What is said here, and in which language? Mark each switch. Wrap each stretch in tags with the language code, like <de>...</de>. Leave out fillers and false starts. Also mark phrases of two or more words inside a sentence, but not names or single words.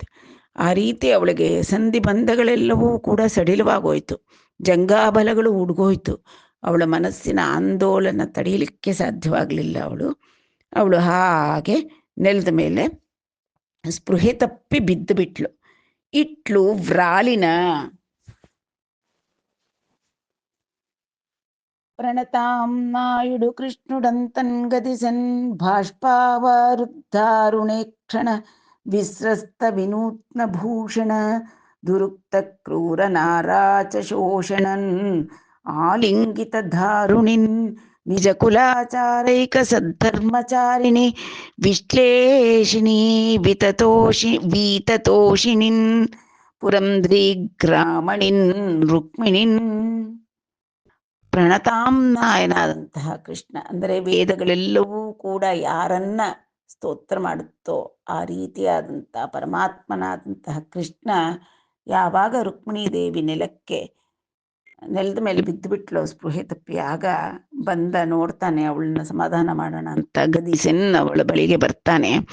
<kn>ಆ ರೀತಿ ಅವಳಿಗೆ ಸಂಧಿ ಬಂಧಗಳೆಲ್ಲವೂ ಕೂಡ ಸಡಿಲವಾಗೋಯ್ತು, ಜಂಘಾಬಲಗಳು ಉಡ್ಗೋಯ್ತು. ಅವಳ ಮನಸ್ಸಿನ ಆಂದೋಲನ ತಡೆಯಲಿಕ್ಕೆ ಸಾಧ್ಯವಾಗಲಿಲ್ಲ. ಅವಳು ಹಾಗೆ ನೆಲದ ಮೇಲೆ ಸ್ಪೃಹೆ ತಪ್ಪಿ ಬಿದ್ದು ಬಿಟ್ಲು.</kn> <te>ఇట్లు వ్రాలిన ప్రణతాం నాయుడు కృష్ణుడంతన్ గదిసన్ బాష్పావరుద్ధారుణేక్షణ విస్రస్త వినూత్న భూషణ దురుక్త క్రూర నారాచ శోషణన్ ఆలింగిత ధారుణిన్ నిజ కులాచారైక సద్ధర్మచారిణి విశ్లేషిణి వీతతోషిణిన్ పురంధ్రీగ్రామణిన్ రుక్మిణిన్.</te> <kn>ಪ್ರಣತಾಂನಾಯನಾದಂತಹ ಕೃಷ್ಣ ಅಂದರೆ ವೇದಗಳೆಲ್ಲವೂ ಕೂಡ ಯಾರನ್ನ ಸ್ತೋತ್ರ ಮಾಡುತ್ತೋ ಆ ರೀತಿಯಾದಂತಹ ಪರಮಾತ್ಮನಾದಂತಹ ಕೃಷ್ಣ ಯಾವಾಗ ರುಕ್ಮಿಣೀ ದೇವಿ ನೆಲದ ಮೇಲೆ ಬಿದ್ದು ಬಿಟ್ಲು ಸ್ಪೃಹೆ ತಪ್ಪಿ, ಆಗ ಬಂದ ನೋಡ್ತಾನೆ, ಅವಳನ್ನ ಸಮಾಧಾನ ಮಾಡೋಣ ಅಂತ ಗದಿಸೆನ್ ಅವಳ ಬಳಿಗೆ ಬರ್ತಾನೆ.</kn>